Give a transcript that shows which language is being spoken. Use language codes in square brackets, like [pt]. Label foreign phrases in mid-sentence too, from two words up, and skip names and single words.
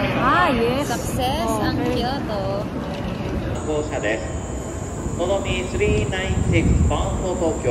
[tl] Yes. Success ang Kyoto. [ja] 号車です。のぞみ396 [en] bound for Tokyo